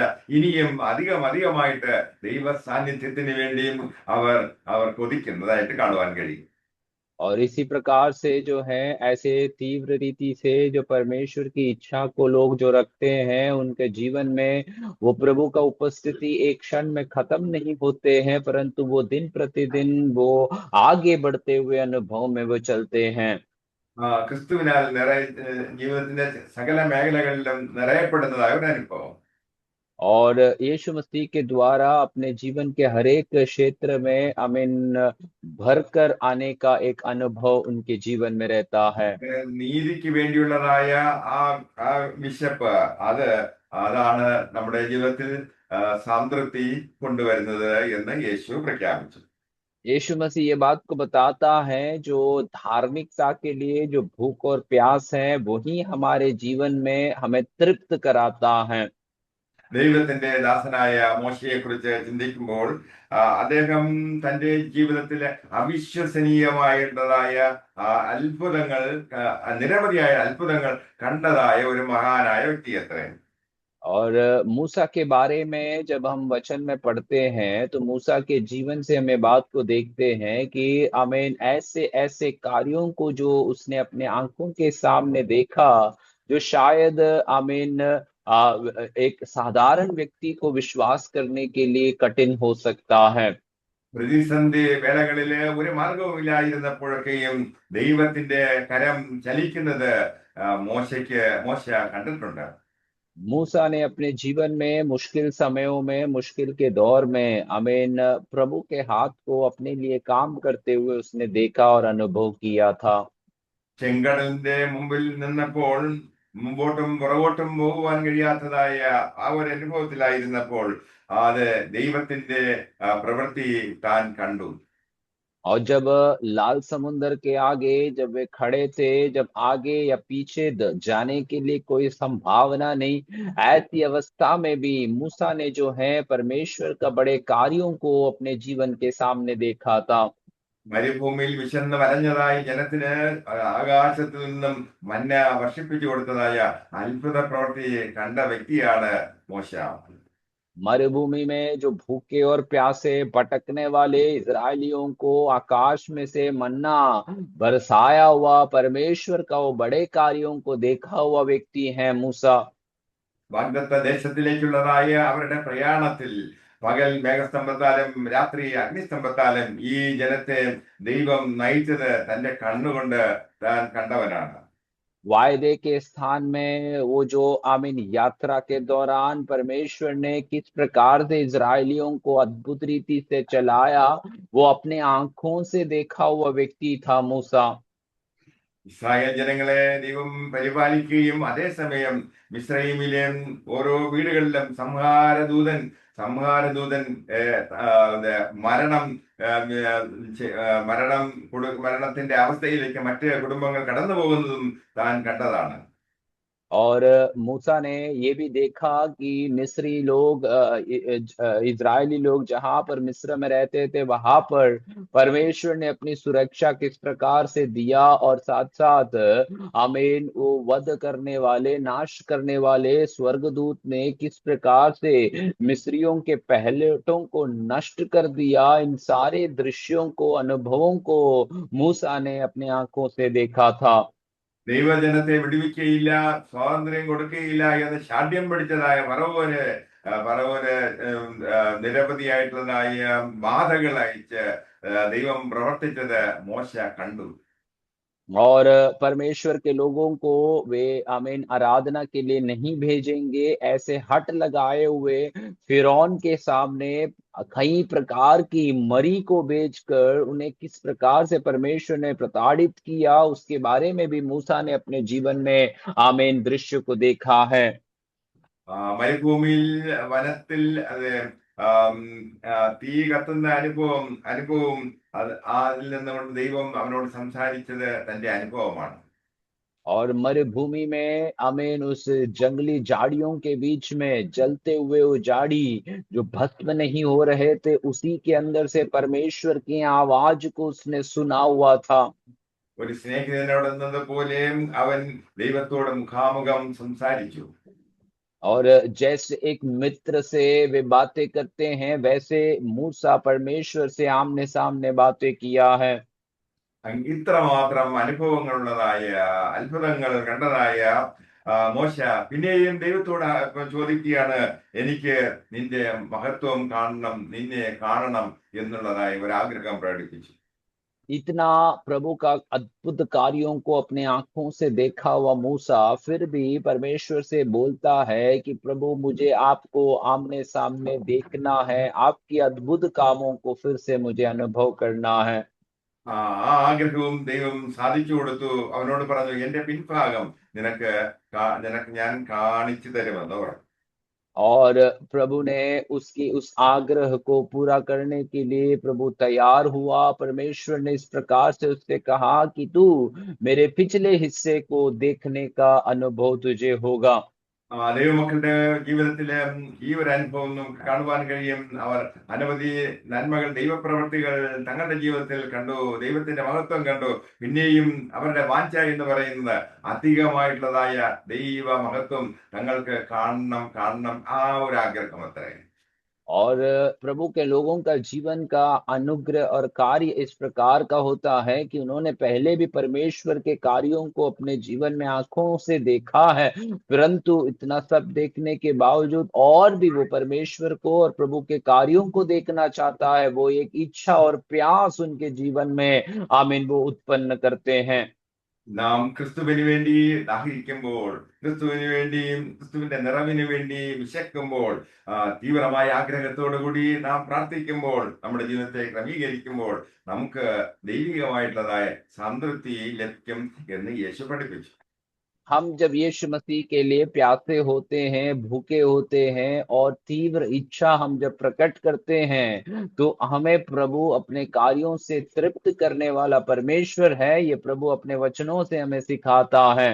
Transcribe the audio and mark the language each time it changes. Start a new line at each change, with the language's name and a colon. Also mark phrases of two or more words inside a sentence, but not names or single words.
Malayalam: ഇനിയും അധികമായിട്ട് ദൈവ സാന്നിധ്യത്തിന് വേണ്ടിയും അവർ അവർ കൊതിക്കുന്നതായിട്ട് കാണുവാൻ കഴിയും.
Hindi: और इसी प्रकार से जो है ऐसे तीव्र रीति से जो परमेश्वर की इच्छा को लोग जो रखते हैं उनके जीवन में वो प्रभु का उपस्थिति एक क्षण में खत्म नहीं होते हैं, परंतु वो दिन प्रतिदिन वो आगे बढ़ते हुए अनुभव में वो चलते हैं।
Malayalam: ക്രിസ്തുവിനാൽ ജീവിതത്തിന്റെ സകല മേഖലകളിലും നിറയപ്പെടുന്നതായ ഒരു അനുഭവം.
Hindi: और यीशु मसीह के द्वारा अपने जीवन के हर एक क्षेत्र में आमीन भर कर आने का एक अनुभव उनके जीवन में रहता है।
Malayalam: നീതിക്ക് വേണ്ടിയുള്ളതായ ആ ആ വിശപ്പ് അതാണ് നമ്മുടെ ജീവിതത്തിൽ സംതൃപ്തി കൊണ്ടുവരുന്നത് എന്ന് യേശു പ്രഖ്യാപിച്ചു.
Hindi: यीशु मसीह ये बात को बताता है जो धार्मिकता के लिए जो भूख और प्यास है वही हमारे जीवन में हमें तृप्त कराता है।
Malayalam: ദൈവത്തിന്റെ ദാസനായ മോശയെ കുറിച്ച് ചിന്തിക്കുമ്പോൾ അദ്ദേഹം തന്റെ ജീവിതത്തിലെ അവിശ്വസനീയമായിട്ടുള്ളതായ അത്ഭുതങ്ങൾ, നിരവധിയായ അത്ഭുതങ്ങൾ കണ്ടതായ ഒരു മഹാനായ വ്യക്തിയത്രേ.
Hindi: और मूसा के बारे में जब हम वचन में पढ़ते हैं तो मूसा के जीवन से हमें बात को देखते हैं कि आमीन ऐसे ऐसे कार्यों को जो उसने अपने आंखों के सामने देखा जो शायद आमीन एक साधारण व्यक्ति को विश्वास करने के लिए कठिन हो सकता है।
Malayalam: പ്രതിസന്ധി വേളകളില് ഒരു മാർഗവുമില്ലായിരുന്നപ്പോഴൊക്കെയും ദൈവത്തിന്റെ കരം ചലിക്കുന്നത് മോശ കണ്ടിട്ടുണ്ട്.
Hindi: मूसा ने अपने जीवन में मुश्किल समयों में, मुश्किल के दौर में आमीन प्रभु के हाथ को अपने लिए काम करते हुए उसने देखा और अनुभव किया था।
Malayalam: ചെങ്കടലിന്റെ മുമ്പിൽ നിന്നപ്പോൾ മുമ്പോട്ടും പുറകോട്ടും പോകുവാൻ കഴിയാത്തതായ ആ ഒരു അനുഭവത്തിലായിരുന്നപ്പോൾ അത് ദൈവത്തിന്റെ പ്രവൃത്തി താൻ കണ്ടു.
Hindi: और जब लाल समुद्र के आगे जब वे खड़े थे, जब आगे या पीछे जाने के लिए कोई संभावना नहीं, ऐसी अवस्था में भी मूसा ने जो है परमेश्वर का बड़े कार्यों को अपने जीवन के सामने देखा था।
Malayalam: മരുഭൂമിയിൽ വിശന്ന് വലഞ്ഞതായി ജനത്തിന് ആകാശത്തു നിന്നും മന്ന വർഷിപ്പിച്ചു കൊടുത്തതായ അത്ഭുത പ്രവൃത്തിയെ കണ്ട വ്യക്തിയാണ് മോശ.
Hindi: मरुभूमि में जो भूखे और प्यासे भटकने वाले इजरायलियों को आकाश में से मन्ना बरसाया हुआ परमेश्वर का वो बड़े कार्यों को देखा हुआ व्यक्ति है मूसा।
Malayalam: വാഗ്ദത്ത ദേശത്തിലേക്കുള്ളതായ അവരുടെ പ്രയാണത്തിൽ പകൽ മേഘസ്തംഭത്താലും രാത്രി അഗ്നിസ്തംഭത്താലും ഈ ജനത്തെ ദൈവം നയിച്ചത് തന്റെ കണ്ണുകൊണ്ട് താൻ കണ്ടവനാണ്.
Hindi: वायदे के स्थान में वो जो आमीन यात्रा के दौरान परमेश्वर ने किस प्रकार से इजरायलियों को अद्भुत रीति से चलाया वो अपने आंखों से देखा हुआ व्यक्ति था मूसा।
Malayalam: ഇസ്രായേൽ ജനങ്ങളെ ദൈവം പരിപാലിക്കുകയും അതേസമയം മിസ്രൈമിലെ ഓരോ വീടുകളിലും സംഹാരദൂതൻ മരണത്തിന്റെ അവസ്ഥയിലേക്ക് മറ്റ് കുടുംബങ്ങൾ കടന്നു പോകുന്നതും താൻ കണ്ടതാണ്.
Hindi: और मूसा ने ये भी देखा कि मिस्री लोग इजरायली लोग जहां पर मिस्र में रहते थे वहां पर परमेश्वर ने अपनी सुरक्षा किस प्रकार से दिया और साथ साथ आमीन वो वध करने वाले, नाश करने वाले स्वर्गदूत ने किस प्रकार से मिस्रियों के पहलटों को नष्ट कर दिया। इन सारे दृश्यों को, अनुभवों को मूसा ने अपनी आंखों से देखा था।
Malayalam: ദൈവജനത്തെ വിടുവിക്കുകയില്ല, സ്വാതന്ത്ര്യം കൊടുക്കുകയില്ല എന്ന് ശാഠ്യം പിടിച്ചതായ ഫറവോന് നിരവധിയായിട്ടുള്ളതായ ബാധകൾ അയച്ച് ദൈവം പ്രവർത്തിച്ചത് മോശ കണ്ടു.
Hindi: और परमेश्वर के लोगों को वे आमीन आराधना के लिए नहीं भेजेंगे, ऐसे हट लगाए हुए फिरौन के सामने कई प्रकार की मरी को बेचकर उन्हें किस प्रकार से परमेश्वर ने प्रताड़ित किया उसके बारे में भी मूसा ने अपने जीवन में आमीन दृश्य को देखा है।
Malayalam: മരുഭൂമിയിൽ വനത്തിൽ തീ കത്തുന്ന അനുഭവം അതിൽ നിന്നുകൊണ്ട് ദൈവം അവനോട് സംസാരിച്ചത് തന്റെ അനുഭവമാണ്.
Hindi: और मरुभूमि में आमीन उस जंगली झाड़ियों के बीच में जलते हुए वो झाड़ी जो भस्म नहीं हो रहे थे उसी के अंदर से परमेश्वर की आवाज को उसने सुना हुआ था.
Malayalam: ഒരു സ്നേഹിതനോടെന്നത് പോലെയും അവൻ ദൈവത്തോട് മുഖാമുഖം സംസാരിച്ചു.
Hindi: और जैसे एक मित्र से वे बातें करते हैं, वैसे मूसा परमेश्वर से आमने सामने बातें किया है।
Malayalam: ഇത്രമാത്രം അനുഭവങ്ങളുള്ളതായ അത്ഭുതങ്ങൾ കണ്ടതായ മോശ പിന്നെയും ദൈവത്തോട് ചോദിക്കുകയാണ്, എനിക്ക് നിന്റെ മഹത്വം കാണണം, നിന്നെ കാണണം എന്നുള്ളതായ ഒരാഗ്രഹം പ്രകടിപ്പിച്ചു.
Hindi: इतना प्रभु का अद्भुत कार्यों को अपने आंखों से देखा हुआ मूसा फिर भी परमेश्वर से बोलता है कि प्रभु मुझे आपको आमने सामने देखना है, आपकी अद्भुत कामों को फिर से मुझे अनुभव करना है।
Malayalam: ആ ആഗ്രഹവും ദൈവം സാധിച്ചു കൊടുത്തു. അവനോട് പറഞ്ഞു, എന്റെ പിൻഭാഗം നിനക്ക് നിനക്ക് ഞാൻ കാണിച്ചു തരുമെന്ന് പറഞ്ഞു.
Hindi: और प्रभु ने उसकी उस आग्रह को पूरा करने के लिए प्रभु तैयार हुआ। परमेश्वर ने इस प्रकार से उससे कहा कि तू मेरे पिछले हिस्से को देखने का अनुभव तुझे होगा।
Malayalam: ദൈവമക്കളുടെ ജീവിതത്തിലെ ഈ ഒരു അനുഭവം നമുക്ക് കാണുവാൻ കഴിയും. അവർ അനവധി നന്മകൾ, ദൈവപ്രവർത്തികൾ തങ്ങളുടെ ജീവിതത്തിൽ കണ്ടു, ദൈവത്തിന്റെ മഹത്വം കണ്ടു. പിന്നെയും അവരുടെ വാഞ്ച എന്ന് പറയുന്നത് അധികമായിട്ടുള്ളതായ ദൈവ മഹത്വം തങ്ങൾക്ക് കാണണം കാണണം, ആ ഒരു ആഗ്രഹം അത്രേ.
Hindi: और प्रभु के लोगों का जीवन का अनुग्रह और कार्य इस प्रकार का होता है कि उन्होंने पहले भी परमेश्वर के कार्यों को अपने जीवन में आंखों से देखा है, परंतु इतना सब देखने के बावजूद और भी वो परमेश्वर को और प्रभु के कार्यों को देखना चाहता है। वो एक इच्छा और प्यास उनके जीवन में आमीन वो उत्पन्न करते हैं।
Malayalam: നാം ക്രിസ്തുവിന് വേണ്ടി ദാഹിക്കുമ്പോൾ, ക്രിസ്തുവിന് വേണ്ടിയും ക്രിസ്തുവിന്റെ നിറവിന് വേണ്ടി വിശക്കുമ്പോൾ, തീവ്രമായ ആഗ്രഹത്തോടു കൂടി നാം പ്രാർത്ഥിക്കുമ്പോൾ, നമ്മുടെ ജീവിതത്തെ ക്രമീകരിക്കുമ്പോൾ നമുക്ക് ദൈവികമായിട്ടുള്ളതായ സംതൃപ്തി ലഭിക്കും എന്ന് യേശു പഠിപ്പിച്ചു.
Hindi: हम जब यीशु मसीह के लिए प्यासे होते हैं, भूखे होते हैं और तीव्र इच्छा हम जब प्रकट करते हैं, तो हमें प्रभु अपने कार्यों से तृप्त करने वाला परमेश्वर है। ये प्रभु अपने वचनों से हमें सिखाता है।